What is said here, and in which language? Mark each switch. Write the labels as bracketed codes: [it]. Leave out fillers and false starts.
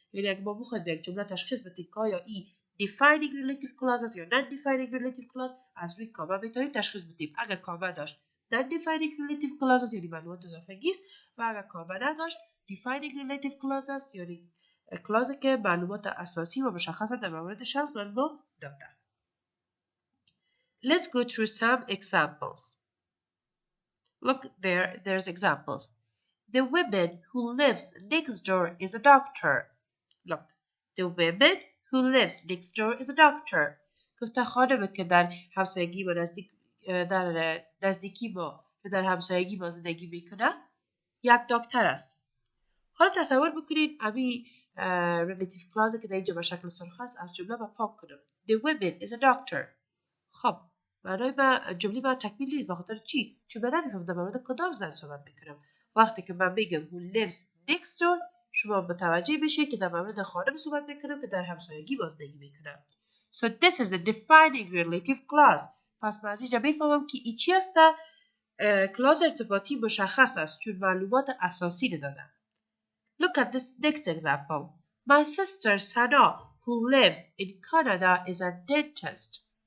[fa] یعنی اگه ما بخوایم یک جمله تشخیص بدیم که آیا این defining relative clause است یا non-defining relative clause از روی کاما میتونیم تشخیص بدیم. اگر کاما داشت non-defining relative clause است یعنی معلومات اضافی است و اگر کاما نداشت defining relative clause است یعنی کلازی که معلومات اساسی و مشخص در مورد شخص به ما داده. [en] Let's go through some examples. Look there's examples. The woman who lives next door is a doctor. Look, the woman who lives next door is a doctor. [fa] گفته خانمی که در همسایگی با در نزدیکی با در همسایگی با زندگی میکنه یک دکتر است. حالا تصور بکنید امی relative clause که در اینجا به شکل سرخ است از جمله با پاک کنم. [en] The woman is a doctor. [fa] خب معنای من جمله با تکمیل نیست. بخاطر چی؟ چون من نمیفهم در مورد کدام زن صحبت میکنم. وقتی که من میگم [en] who lives next door [fa] شما متوجه بشید که در مورد خانم صحبت میکنم که در همسایگی با زندگی میکنم. [en] So this is the defining relative clause. [fa] پس من از اینجا میفهمم که این چی است؟ کلاس ارتباطی مشخص است چون معلومات اساسی دادن. [en] Look at this next example. My sister Sana who lives in Canada is a dentist.